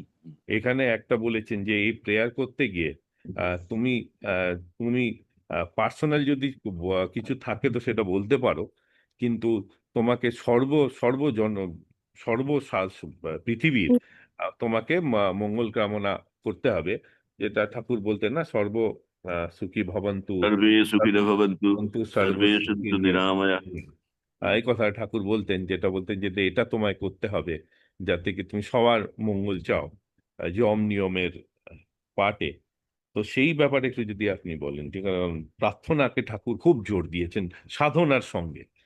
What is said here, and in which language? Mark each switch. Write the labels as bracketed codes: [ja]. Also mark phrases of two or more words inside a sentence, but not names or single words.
[bn] এখানে একটা বলেছেন যে এই প্রেয়ার করতে গিয়ে আহ, তুমি তুমি পার্সোনাল যদি কিছু থাকে তো সেটা বলতে পারো, কিন্তু তোমাকে সর্বজন সর্ব পৃথিবীর তোমাকে মঙ্গল কামনা করতে হবে। যেটা ঠাকুর বলতেন না, [sa] सुखी भवन्तु, सर्वे सुखिनः भवन्तु, सन्तु सर्व সর্বে সুখী सन्तु निरामया। [bn] এই কথা ঠাকুর বলতেন, যেটা বলতেন যে এটা তোমায় করতে হবে যাতে কি তুমি সবার মঙ্গল চাও, যম নিয়মের পাটে। তো সেই ব্যাপারে একটু যদি আপনি বলেন, যে কারণ প্রার্থনাকে ঠাকুর খুব জোর দিয়েছেন সাধনার সঙ্গে।